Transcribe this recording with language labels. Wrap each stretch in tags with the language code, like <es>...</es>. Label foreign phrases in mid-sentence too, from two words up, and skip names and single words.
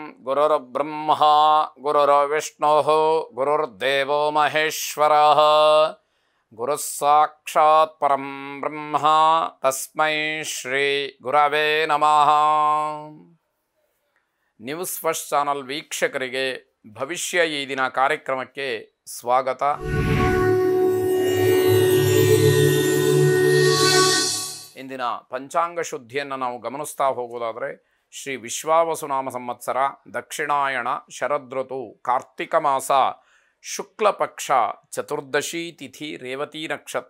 <sa>ಗುರುರ್ಬ್ರಹ್ಮ ಗುರುರ್ವಿಷ್ಣುಃ ಗುರುರ್ದೇವೋ ಮಹೇಶ್ವರಃ ಗುರುಃ ಸಾಕ್ಷಾತ್ ಪರಂ ಬ್ರಹ್ಮ ತಸ್ಮೈ ಶ್ರೀ ಗುರವೇ ನಮಃ.</sa> <kn>ನ್ಯೂಸ್ ಫಸ್ಟ್ ಚಾನಲ್ ವೀಕ್ಷಕರಿಗೆ ಭವಿಷ್ಯ ಈ ದಿನ ಕಾರ್ಯಕ್ರಮಕ್ಕೆ ಸ್ವಾಗತ. ಇಂದಿನ ಪಂಚಾಂಗ ಶುದ್ಧಿಯನ್ನು ನಾವು ಗಮನಿಸ್ತಾ ಹೋಗೋದಾದರೆ ಶ್ರೀ ವಿಶ್ವಾವಸುನಾಮ ಸಂವತ್ಸರ ದಕ್ಷಿಣಾಯಣ ಶರದೃತು ಕಾರ್ತಿಕ ಮಾಸ ಶುಕ್ಲ ಪಕ್ಷ ಚತುರ್ದಶಿ ತಿಥಿ ರೇವತಿ ನಕ್ಷತ್ರ.</kn>